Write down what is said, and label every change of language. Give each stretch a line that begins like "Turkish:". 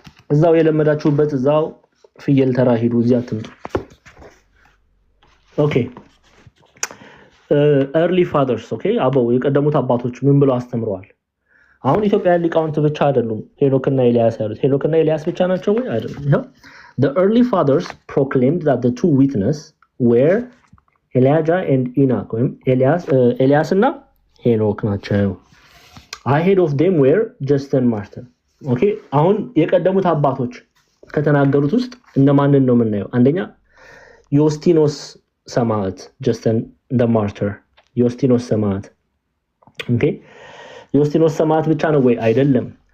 Amharic: እዛው የለመዳችሁበት እዛው ፍየል ተራ ሂዱ፣ እዚህ አትምጡ። ኦኬ ኤርሊ ፋዘርስ ኦኬ አበው የቀደሙት አባቶች ምን ብለው አስተምረዋል? አሁን ኢትዮጵያውያን ሊቃውንት ብቻ አይደሉም ሄኖክና ኤልያስ ያሉት። ሄኖክና ኤልያስ ብቻ ናቸው ወይ? አይደለም።
English: The early fathers proclaimed that the two witnesses were Elijah and Enoch.
Amharic: ኤልያስ እና ሄኖክ ናቸው።
English: ahead of them were Justin Martyr
Amharic: ኦኬ አሁን የቀደሙት አባቶች ከተናገሩት ውስጥ እነማንን ነው የምናየው አንደኛ ዮስቲኖስ ሰማዕት Justin the Martyr ዮስቲኖስ ሰማዕት ኦኬ ዮስቲኖስ ሰማዕት ብቻ ነው ወይ አይደለም